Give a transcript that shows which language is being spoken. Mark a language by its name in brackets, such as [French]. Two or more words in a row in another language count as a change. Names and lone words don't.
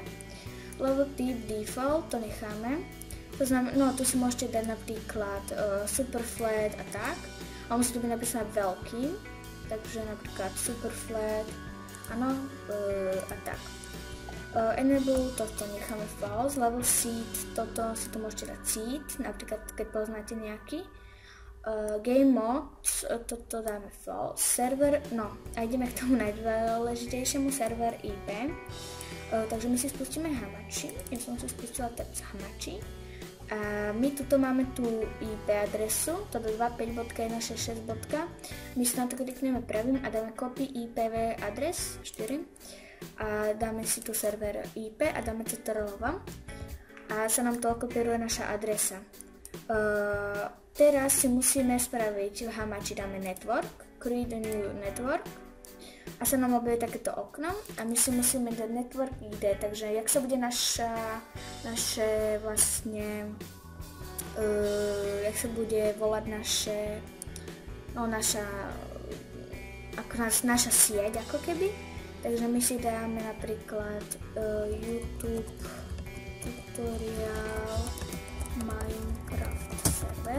[Slovak] Level typ default, to necháme. To znamená, no tu si môžete dať napríklad [English] super flat [Slovak] a tak. A musí to byť napísané veľký, takže napríklad [English] super flat, [Slovak] áno, a tak. Enable, toto necháme false, [English] level seed, [Slovak] toto si to môžete dať seed, napríklad keď poznáte nejaký. [English] Game mods, [Slovak] toto dáme false, server, no a ideme k tomu najdôležitejšiemu, [English] server IP. [Slovak] Takže my si spustíme Hamachi, ja som si spustila teraz Hamachi. A my tuto máme tú IP adresu, toto 25.166. My si na to klikneme pravým a dáme copy IPv adres 4 a dáme si tu [English] server IP [Slovak] a dáme CTRL a sa nám to kopíruje naša adresa. Teraz si musíme spraviť v Hamachi dáme network, [English] create a new network [Slovak] a sa nám objaví takéto okno a my si musíme dať [English] network ID, [Slovak] takže jak sa bude naše vlastne jak sa bude volať naša sieť ako keby, takže my si dáme napríklad [English] YouTube tutorial Minecraft server.